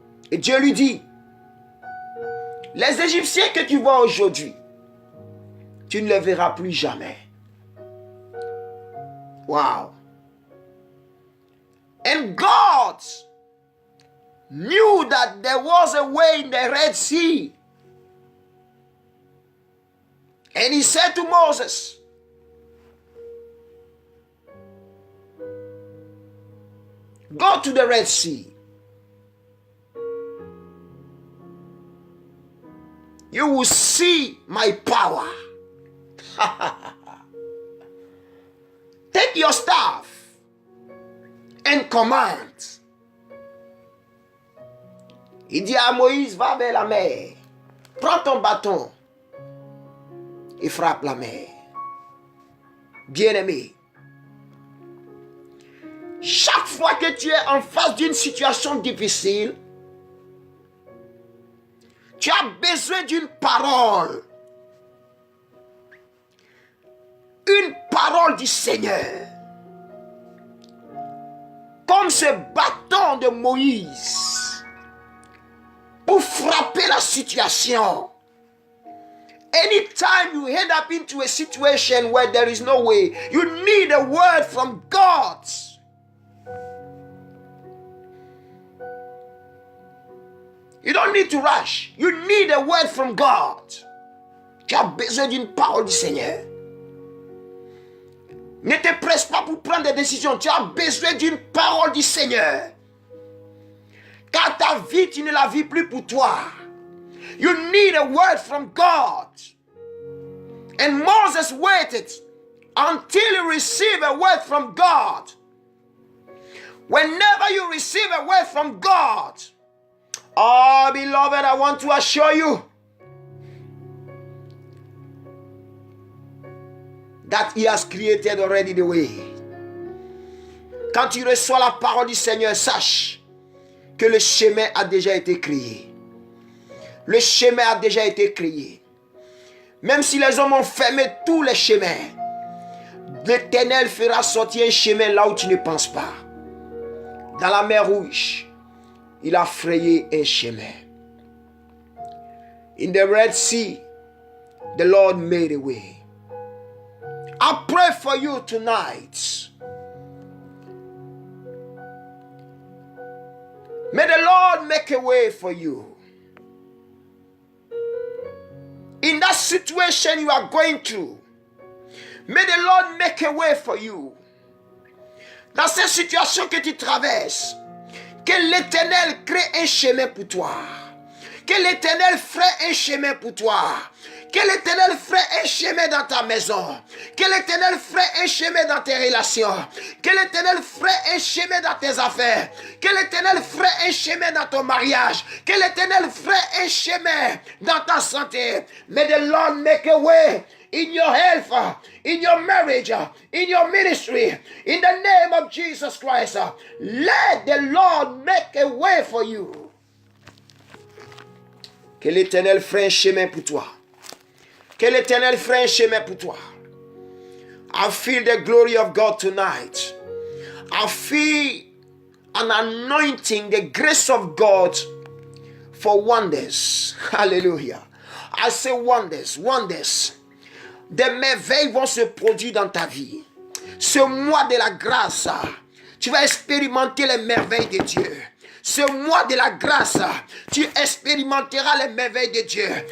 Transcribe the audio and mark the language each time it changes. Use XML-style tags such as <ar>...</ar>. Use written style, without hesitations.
<fr>Et Dieu lui dit, les Égyptiens que tu vois aujourd'hui, tu ne les verras plus jamais.</fr> <en>Wow. And God knew that there was a way in the Red Sea. And he said to Moses, go to the Red Sea. You will see my power. Take your staff and command.</en> <fr>Il dit à Moïse, va vers la mer. Prends ton bâton et frappe la mer. Bien-aimé, chaque fois que tu es en face d'une situation difficile, tu as besoin d'une parole. Une parole du Seigneur. Comme ce bâton de Moïse pour frapper la situation.</fr> <en>Anytime you head up into a situation where there is no way, you need a word from God. You don't need to rush. You need a word from God.</en> <fr>Tu as besoin d'une parole du Seigneur. Ne te presse pas pour prendre des décisions. Tu as besoin d'une parole du Seigneur. Car ta vie, tu ne la vis plus pour toi.</fr> <en>You need a word from God. And Moses waited until he received a word from God. Whenever you receive a word from God, oh, beloved, I want to assure you that He has created already the way.</en> <fr>Quand tu reçois la parole du Seigneur, sache que le chemin a déjà été créé. Le chemin a déjà été créé. Même si les hommes ont fermé tous les chemins, l'Éternel fera sortir un chemin là où tu ne penses pas. Dans la mer Rouge, il a frayé un chemin.</fr> <en>In the Red Sea, the Lord made a way. I pray for you tonight. May the Lord make a way for you. In that situation you are going through, may the Lord make a way for you.</en> <fr>Dans cette situation que tu traverses, que l'Éternel crée un chemin pour toi. Que l'Éternel ferait un chemin pour toi. Que l'Éternel ferait un chemin dans ta maison. Que l'Éternel ferait un chemin dans tes relations. Que l'Éternel ferait un chemin dans tes affaires. Que l'Éternel ferait un chemin dans ton mariage. Que l'Éternel ferait un chemin dans ta santé.</fr> <en>May the Lord make a way in your health, in your marriage, in your ministry, in the name of Jesus Christ. Let the Lord make a way for you.</en> <fr>Que l'Éternel ferait un chemin pour toi. Que l'Éternel ferait un chemin pour toi.</fr> <en>I feel the glory of God tonight. I feel an anointing, the grace of God for wonders. Hallelujah. I say wonders, wonders.</en> <fr>Des merveilles vont se produire dans ta vie. Ce mois de la grâce, tu vas expérimenter les merveilles de Dieu. Ce mois de la grâce, tu expérimenteras les merveilles de Dieu.</fr>